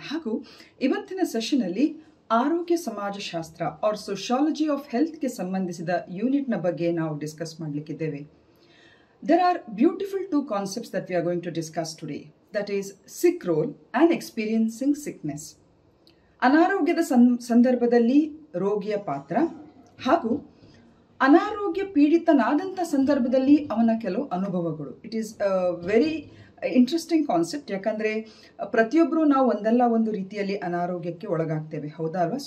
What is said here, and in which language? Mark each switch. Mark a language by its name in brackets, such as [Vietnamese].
[Kannada] ಹಾಗೂ ಇವತ್ತಿನ ಸೆಷನ್ ಅಲ್ಲಿ ಆರೋಗ್ಯ ಸಮಾಜಶಾಸ್ತ್ರ [English] or sociology of health [Kannada] ಗೆ ಸಂಬಂಧಿಸಿದ ಯೂನಿಟ್ ನ ಬಗ್ಗೆ ನಾವು discuss ಮಾಡಲಿಕ್ಕಿದ್ದೇವೆ. [English] There are beautiful two concepts that we are going to discuss today. That is sick role and experiencing sickness. [Kannada] ಅನಾರೋಗ್ಯದ ಸಂದರ್ಭದಲ್ಲಿ ರೋಗಿಯ ಪಾತ್ರ ಹಾಗೂ ಅನಾರೋಗ್ಯ ಪೀಡಿತನಾದಂಥ ಸಂದರ್ಭದಲ್ಲಿ ಅವನ ಕೆಲವು ಅನುಭವಗಳು. [English] It is very interesting concept. [Kannada] ಯಾಕಂದರೆ ಪ್ರತಿಯೊಬ್ಬರು ನಾವು ಒಂದಲ್ಲ ಒಂದು ರೀತಿಯಲ್ಲಿ ಅನಾರೋಗ್ಯಕ್ಕೆ ಒಳಗಾಗ್ತೇವೆ, ಹೌದಾ ಅಲ್ವಾ?